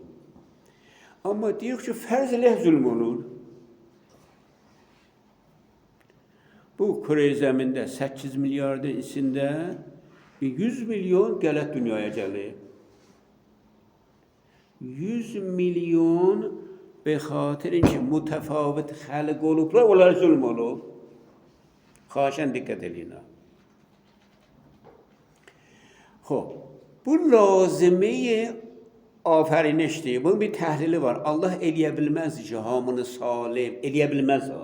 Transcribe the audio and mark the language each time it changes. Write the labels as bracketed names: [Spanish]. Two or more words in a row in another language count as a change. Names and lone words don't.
[Azerbaijani] Amma deyək ki, fərz eləyək zülm olur. Bu Kürə zəmində 8 milyardın içində 100 milyon qələt dünyaya gəlir. 100 milyon [Persian] به خاطر اینکه متفاوت خلق [Azerbaijani] olublar, onlar zulm olub. Xaşən diqqət edin. Xoş. Bu lazımı afərinişdir. Bunun bir təhlili var. Allah eləyə bilməz ki, hamını salim eləyə bilməz.